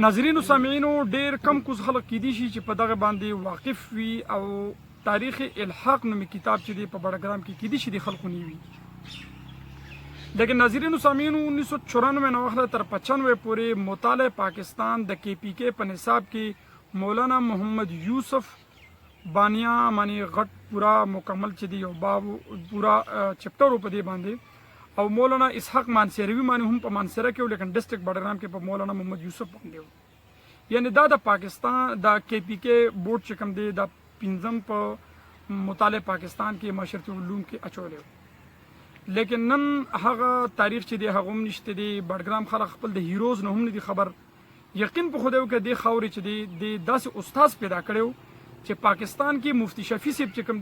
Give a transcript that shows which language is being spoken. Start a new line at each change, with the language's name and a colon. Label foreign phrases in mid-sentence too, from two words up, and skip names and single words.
Pashto: ناظرینو سامعینو، ډېر کم کوز خلک کیدی شي چې په دغه باندې واقف وي او تاریخ الحاق نومي کتاب چې دی په بڑگرام کې کیدی شي د خلکو نه وي، لیکن ناظرینو سامعینو 1994 نه واخله تر 95 پورې مطالعه پاکستان د کے پی کے په نصاب کې مولانا محمد یوسف بانیا معنی غټ پورا مکمل چې دی یو باب پورا چپټر په دې باندې، او مولانا اسحاق مانسیروي معنی هم په مانسیره کې، لیکن ډسټرکټ بڑگرام کې په مولانا محمد یوسف باندې و، یعنی دا د پاکستان د کے پی کے بورډ چې کوم دی دا پنځم په مطالعه پاکستان کې معاشرتي علوم کې اچولی و، لیکن نن هغه تاریخ چې دی هغه هم نشته دی، بڑگرام خلک خپل د هیروز نه هم نه دي خبر، یقین په خدای وکړه دې خاورې چې دی د داسې استاذ پیدا کړی چې پاکستان کې مفتی شفیع صاحب چې کوم